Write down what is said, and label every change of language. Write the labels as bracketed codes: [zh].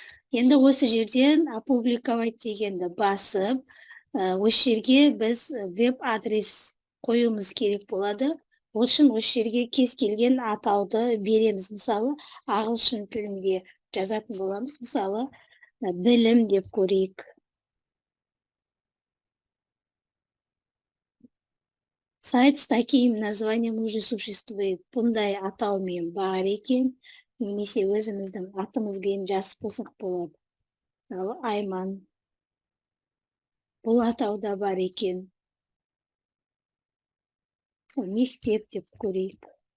[kk] Енді осы жерден опубликовать дегенді басып, осы жерге біз веб-адрес қоюымыз керек болады. Ол үшін осы жерге кез келген атауды береміз. Мысалы, ағылшын тілінде жазатын боламыз. Мысалы, білім деп көрейік. [ru] Сайт с таким названием уже существует. [kk] Бұндай атаумен бар екен, немесе өзіміздің атымызбен жазып қойсақ болады. Мысалы, Айман. Бұл атауда бар екен. Мектеп деп көрейік.